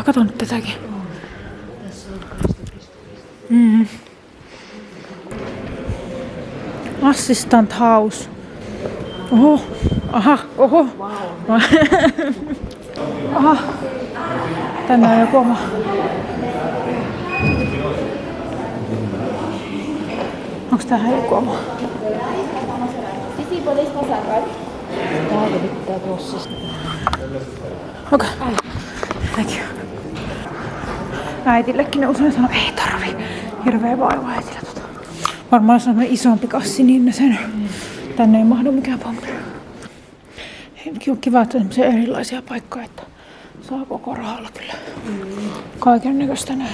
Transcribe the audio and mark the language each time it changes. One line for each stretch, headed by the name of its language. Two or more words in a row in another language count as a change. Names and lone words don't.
Finnish: Kato nyt tätäkin.
English: Assistant house.
Finnish: Oho. Aha. Oho. Wow. Aha. Tänne on joku oma. Onks tähän joku oma?
Spanish: Sisi, podéis pasar, ¿vale?
Finnish: Täältä pitää tossa. Okei.
English: Thank you.
Finnish: Äitillekin ne usein sanoo, ei tarvi. Hirveä vaiva äitillä Varmaan jos on semmoinen isompi kassi, niin ne sen tänne ei mahdu mikään pommi. On kiva, että on semmoisia erilaisia paikkoja, että saa koko rahalla kyllä kaiken näköistä nähdä.